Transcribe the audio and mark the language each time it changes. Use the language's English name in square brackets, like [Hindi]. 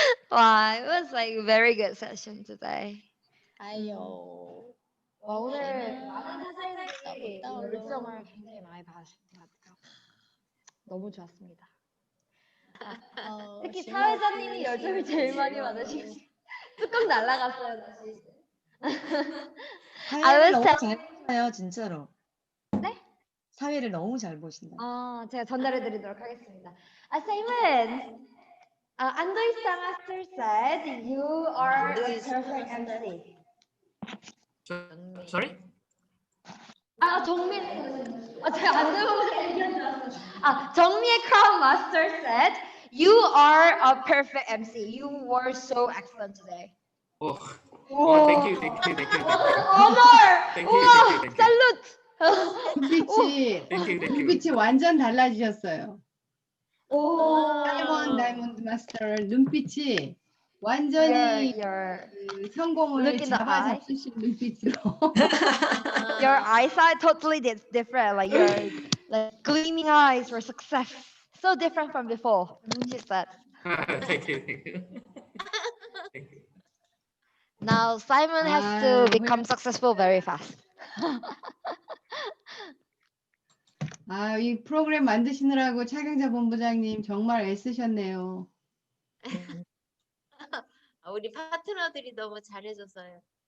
[English] Wow, it was like a very good session today. 아유. [Korean] 와, 오늘 많은 사장님들이 열정을 굉장히 많이 받으신 것 같아요. 너무 좋았습니다. 특히 사회자님이 열정을 제일 많이 받으시고 뚜껑 날라갔어요, 다시. 사회를 너무 잘 보셔요, 진짜로. 네? 사회를 너무 잘 보신다. 제가 전달해드리도록 하겠습니다. [English] Simon, Andoy Master said you are a perfect MC. Sorry? [Korean] 정민, 제가 안 들어보겠어요. [English] 정미의 Crown Master said you are a perfect MC. You were so excellent today. Oh, Whoa. thank you. Honor! Thank you. Salute! [Korean] 눈빛이 완전 달라지셨어요. 오. 다이몬드 마스터 눈빛이 완전히 그 성공을 잡아잡수신 눈빛으로. [English] Your eyesight totally different. Like your gleaming eyes for success. So different from before. She said. Thank you. Now Simon has to become successful very fast. [Korean] 이 프로그램 만드시느라고 차경자 본부장님 정말 애쓰셨네요. 우리 파트너들이 너무 잘해줘서요.